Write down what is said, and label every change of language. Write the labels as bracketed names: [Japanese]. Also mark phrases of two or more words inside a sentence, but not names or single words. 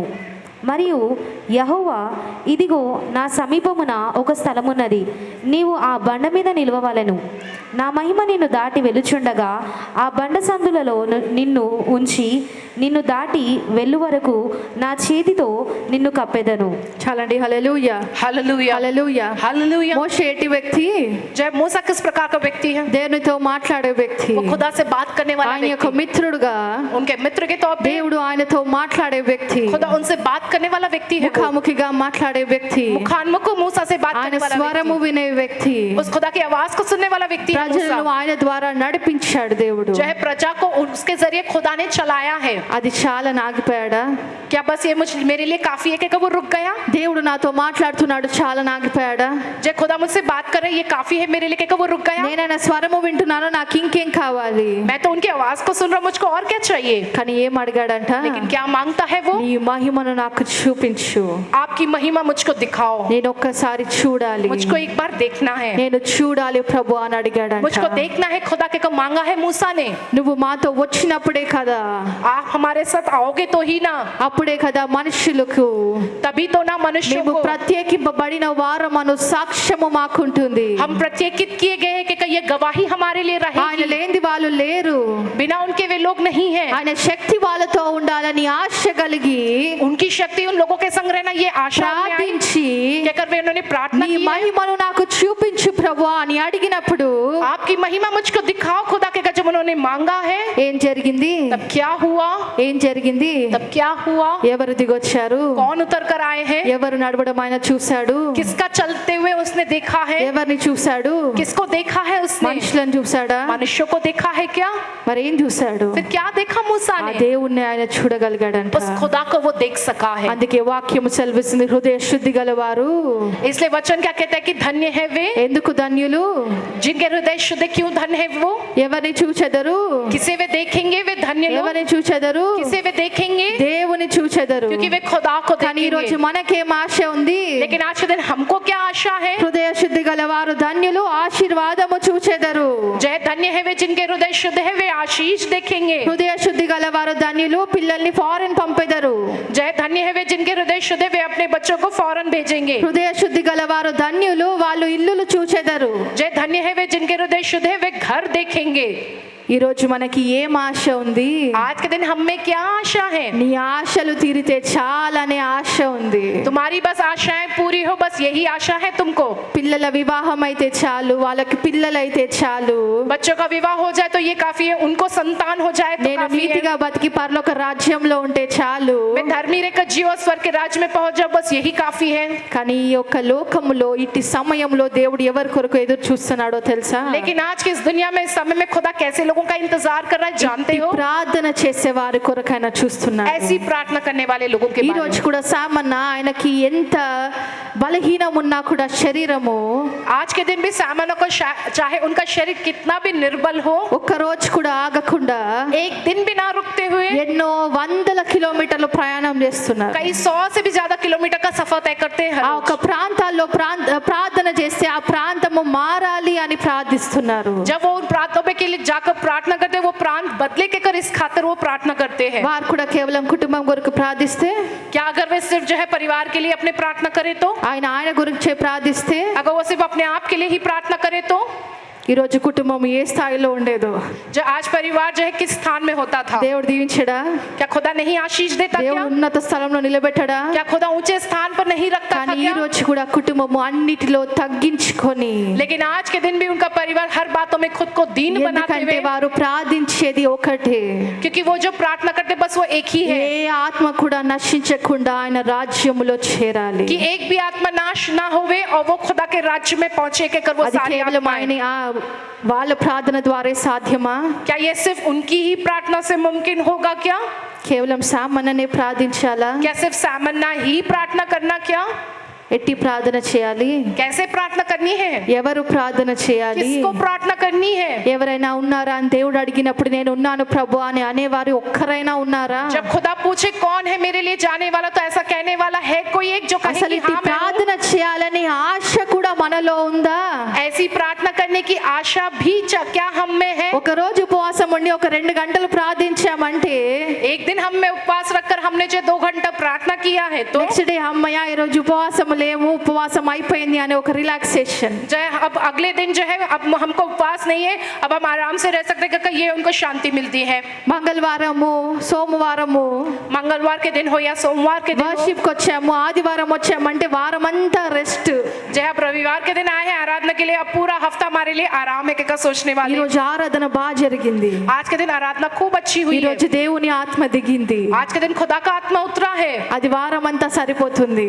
[Telugu] మరియు యెహోవా, ఇదిగో నా సమీపమున ఒక స్థలమున్నది, నీవు ఆ బండ మీద నిలవవలెను. నా మహిమ నిన్ను దాటి వెలుచుండగా ఆ బండ సందులలో నిన్ను ఉంచి నిన్ను దాటి వెళ్ళు వరకు నా చేతితో నిన్ను కప్పెదను. చాలండి. హల్లెలూయా, [Hindi] हालेलुया, [Telugu] హల్లెలూయా. [Hindi] हालेलुया। [Telugu] మోషే ఎట్టి వ్యక్తి? [Hindi] जय मूसा किस प्रकार का व्यक्ति है? [Telugu] దేవునితో మాట్లాడే వ్యక్తి, [Hindi] वो खुदा से बात करने वाला [Telugu] ఆయన యొక్క [Hindi] व्यक्ति, [Telugu] మిత్రుడుగా [Hindi] उनके मित्र के तौर पे [Telugu] దేవుడు ఆయనతో మాట్లాడే వ్యక్తి, [Hindi] खुदा उनसे बात करने वाला व्यक्ति है। [Telugu] ముఖాముఖిగా మాట్లాడే వ్యక్తి, [Hindi] मुखानमुख मूसा से बात [Telugu] ఆయన [Hindi] करने वाला [Telugu] స్వరము [Hindi] व्यक्ति, [Telugu] వినే వ్యక్తి, [Hindi] उस खुदा की आवाज को सुनने वाला व्यक्ति है मूसा। [Telugu] ప్రజలను ఆయన ద్వారా నడిపించాడు దేవుడు. [Hindi] जो है प्रजा को उसके जरिए खुदा ने चलाया है। [Telugu] అది చాలా నాగిపోయాడా? [Hindi] क्या बस ये मुझ मेरे लिए काफी है कि वो रुक गया? [Telugu] దేవుడు నాతో మాట్లాడుతున్నాడు, చాలా నాగిపోయాడా? [Hindi] जब खुदा मुझसे बात कर रहे ये काफी है मेरे लिए कि वो रुक गया? [Telugu] నేనైనా స్వరము వింటున్నాను, నాకు ఇంకేం కావాలి? [Hindi] मैं तो उनकी आवाज को सुन रहा हूँ, मुझको और क्या चाहिए? [Telugu] కానీ ఏం అడిగాడంట? [Hindi] लेकिन क्या मांगता है वो? [Telugu] నీ మహిమను నాకు చూపించు, [Hindi] आपकी महिमा मुझको दिखाओ, [Telugu] నేను ఒక్కసారి చూడాలి, [Hindi] मुझको एक बार देखना है, [Telugu] నేను చూడాలి ప్రభు అని అడిగాడంట. [Hindi] मुझको देखना है। खुदा के को मांगा है मूसा ने। [Telugu] నువ్వు మాతో వచ్చినప్పుడే కదా, [Hindi] आप हमारे साथ आओगे तो ही ना, [Telugu] అప్పుడే కదా మనుషులకు [Hindi] तभी तो ना मनुष्यों [Telugu] మేము [Hindi] को [Telugu] ప్రత్యేకింపబడిన వారమను సాక్ష్యము మాకుంటుంది. [Hindi] हम प्रत्येकित किए गए हैं कि ये गवाही हमारे लिए [Telugu] ఆయన [Hindi] रहेगी। [Telugu] లేనిది వాళ్ళు లేరు. [Hindi] बिना उनके वे लोग नहीं है। [Telugu] ఆయన శక్తి వాళ్ళతో ఉండాలని ఆశ కలిగి [Hindi] उनकी शक्ति उन लोगों के संग रहना ये आशा में आई। [Telugu] ప్రార్థించి [Hindi] क्या कर वे उन्होंने प्रार्थना [Telugu] నీ [Hindi] की है? [Telugu] మహిమను నాకు చూపించు ప్రభు అని అడిగినప్పుడు [Hindi] आपकी महिमा मुझको दिखाओ खुदा के, जब उन्होंने मांगा है [Telugu] ఏం జరిగింది? [Hindi] तब क्या हुआ? [Telugu] ఏం జరిగింది? [Hindi] तब क्या हुआ? [Telugu] ఎవరు దిగొచ్చారు? [Hindi] कौन उतर कर आए हैं? [Telugu] ఎవరు నడవడం ఆయన చూశాడు? [Hindi] किसका चलते हुए उसने देखा है? [Telugu] ఎవరిని చూశాడు? [Hindi] किसको देखा है उसने? [Telugu] మనుషులను చూశాడా? [Hindi] मनुष्यों को देखा है क्या? [Telugu] మరి ఏం చూశాడు? [Hindi] फिर क्या देखा मूसा [Telugu] ఆ [Hindi] ने? [Telugu] దేవుణ్ణి ఆయన చూడగలిగాడంట. [Hindi] उस खुदा को वो देख सका है। [Telugu] అందుకే వాక్యము సెలవిస్తుంది, హృదయ శుద్ధి గలవారు [Hindi] इसलिए वचन क्या कहता है कि धन्य है वे [Telugu] ఎందుకు ధన్యులు? [Hindi] जिनके हृदय शुद्ध। क्यों धन्य है वो? [Telugu] ఎవరిని చూచెదరు? [Hindi] किसे वे देखेंगे? वे धन्य लोग। [Telugu] ఎవరిని చూచెదరు? [Hindi] किसे वे देखेंगे? [Telugu] దేవుని చూచెదరు. [Hindi] क्योंकि वे खुदा को [Telugu] కానీ ఈ రోజు [Hindi] देखेंगे। [Telugu] మనకేం ఆశ ఉంది? [Hindi] लेकिन आज के दिन हमको क्या आशा है? [Telugu] హృదయ శుద్ధి గలవారు ధన్యులు, ఆశీర్వాదము చూచెదరు. [Hindi] जय धन्य है वे जिनके हृदय शुद्ध है, वे आशीष देखेंगे। [Telugu] హృదయ శుద్ధి గలవారు ధన్యులు, పిల్లల్ని ఫారెన్ పంపెదరు. [Hindi] जय धन्य है वे जिनके हृदय शुद्ध है, वे अपने बच्चों को फौरन भेजेंगे। [Telugu] హృదయ శుద్ధి గలవారు ధన్యులు, వాళ్ళు ఇల్లులు చూచెదరు. [Hindi] जय धन्य है वे जिनके हृदय शुद्ध है, वे घर देखेंगे। [Telugu] ఈ రోజు మనకి ఏం ఆశ ఉంది? [Hindi] आज के दिन हम में क्या आशा है? [Telugu] నీ ఆశలు తీరితే చాలనే ఆశ ఉంది. [Hindi] तुम्हारी बस आशाएं पूरी हो, बस यही आशा है तुमको। [Telugu] పిల్లల వివాహం అయితే చాలు, వాళ్ళకి పిల్లలైతే చాలు, [Hindi] बच्चों का विवाह हो जाए तो ये काफी है, उनको संतान हो जाए तो [Telugu] నేను [Hindi] काफी है। [Telugu] నీతిగా బతికి పరలోక రాజ్యంలో ఉంటే చాలు. [Hindi] मैं धर्मी रहकर जीव स्वर्ग के राज्य में पहुंच जाऊं, बस यही काफी है। [Telugu] కానీ ఈ యొక్క లోకములో ఇట్టి సమయంలో దేవుడు ఎవరి కొరకు ఎదురు చూస్తున్నాడో తెలుసా? [Hindi] लेकिन आज की इस दुनिया में, इस समय में खुदा कैसे लोगों का इंतजार कर रहा है जानते हो? [Telugu] ప్రార్థన చేసే వారి కొరకు ఆయన చూస్తున్నాడు. [Hindi] ऐसी प्रार्थना करने वाले लोगों के [Telugu] ఈ [Hindi] बारे [Telugu] రోజు [Hindi] में। [Telugu] కూడా సామన్న ఆయనకి ఎంత బలహీనం ఉన్నా కూడా శరీరము [Hindi] आज के दिन भी सामान्य को चाहे उनका शरीर कितना भी निर्बल हो, [Telugu] ఒక్క రోజు కూడా ఆగకుండా [Hindi] एक दिन भी ना रुकते हुए [Telugu] ఎన్నో వందల కిలోమీటర్లు ప్రయాణం చేస్తున్నారు. [Hindi] कई 100 से भी ज्यादा किलोमीटर का सफर तय करते हैं हर [Telugu] ఆ [Hindi] रोज। [Telugu] ఒక ప్రాంతాల్లో ప్రార్థన చేస్తే ఆ ప్రాంతము మారాలి అని ప్రార్థిస్తున్నారు. [Hindi] जब वो उन प्रांतों के लिए जाकर प्रार्थना करते हैं, वो प्रांत बदले के कर इस खातिर वो प्रार्थना करते हैं। [Telugu] వారు కూడా కేవలం కుటుంబం కొరకు ప్రార్థిస్తే, [Hindi] क्या अगर वे सिर्फ जो है परिवार के लिए अपने प्रार्थना करे तो? [Telugu] ఆయన గురించి ప్రార్థిస్తే [Hindi] अगर वो सिर्फ अपने आप के लिए ही प्रार्थना करे तो? [Telugu] ఈ రోజు కుటుంబం ఏ స్థాయిలో ఉండేదో. [Hindi] जो आज परिवार जो है किस स्थान में होता था? [Telugu] దేవుడు దీవించడా? [Hindi] क्या खुदा नहीं आशीष देता? [Telugu] దేవుడు [Hindi] क्या [Telugu] ఉన్నత స్థలంలో నిలబెట్టడా? [Hindi] क्या खुदा ऊंचे स्थान पर नहीं रखता था? [Telugu] కానీ ఈ [Hindi] क्या? [Telugu] రోజు కూడా కుటుంబము అన్నిటిలో తగ్గించుకొని, [Hindi] लेकिन आज के दिन भी उनका परिवार हर बातों में खुद को दीन बनाते [Telugu] ఎందుకంటే [Hindi] हुए, [Telugu] వారు ప్రార్థించేది ఒకటే, [Hindi] क्योंकि वो जो प्रार्थना करते बस वो एक ही है [Telugu] ఏ ఆత్మ కూడా నశించకుండా ఆయన రాజ్యములో చేరాలి. [Hindi] कि एक भी आत्मा नाश ना होवे और वो खुदा के राज्य में पहुंचे के कर वो [Telugu] అది [Hindi] सारी [Telugu] కేవలం [Hindi] आत्माएं। [Telugu] ఆయన వాళ్ళ ప్రార్థన ద్వారా సాధ్యమా? [Hindi] क्या ये सिर्फ उनकी ही प्रार्थना से मुमकिन होगा? क्या [Telugu] కేవలం సామాన్యనే ప్రార్థించాలా? [Hindi] क्या सिर्फ सामन्ना ही प्रार्थना करना? क्या [Telugu] ఎట్టి ప్రార్థన చేయాలి? [Hindi] कैसे प्रार्थना करनी है? [Telugu] ఎవరు ప్రార్థన చేయాలి? [Hindi] किसको प्रार्थना करनी है? [Telugu] ఎవరైనా ఉన్నారా అని దేవుడు అడిగినప్పుడు నేను ఉన్నాను ప్రభు అని అనేవారు ఒక్కరైనా ఉన్నారా? [Hindi] जब खुदा पूछे कौन है मेरे लिए जाने वाला, तो ऐसा कहने वाला है कोई एक जो कहे [Telugu] అసలు [Hindi] कि [Telugu] ఇట్టి [Hindi] हाँ मैं हूँ? [Telugu] ప్రార్థన చేయాలని ఆశ కూడా మనలో ఉందా? [Hindi] ऐसी प्रार्थना करने की आशा भी क्या हम में है? [Telugu] ఒక రోజు ఉపవాసం ఉండి ఒక 2 గంటలు ప్రార్థించామంటే [Hindi] एक दिन हम में उपवास रखकर हमने जो 2 घंटा प्रार्थना किया है तो [English] next day [Telugu] అమ్మయ్య ఈ రోజు ఉపవాసం లేము, ఉపవాసం అయిపోయింది అనే ఒక రిలాక్సేషన్. [Hindi] जो है अब अगले दिन जो है अब हमको उपवास नहीं है, अब हम आराम से रह सकते हैं क्योंकि ये उनको शांति मिलती है। [Telugu] మంగళవారము, సోమవారము [Hindi] मंगलवार के दिन हो या सोमवार के दिन हो, [Telugu] వర్షిప్ కి వచ్చాము, ఆదివారం వచ్చామంటే వారం అంతా రెస్ట్. [Hindi] जो है अब रविवार के दिन आए हैं आराधना के लिए, अब पूरा हफ्ता हमारे लिए आराम है क्या सोचने [Telugu] ఈ [Hindi] वाले। [Telugu] రోజు ఆరాధన బాగా జరిగింది, [Hindi] आज के दिन आराधना खूब अच्छी हुई [Telugu] ఈ [Hindi] है। [Telugu] రోజు ఈరోజు దేవుని ఆత్మ దిగింది. [Hindi] आज के दिन खुदा का आत्मा उतरा है, [Telugu] అది వారం అంతా సరిపోతుంది.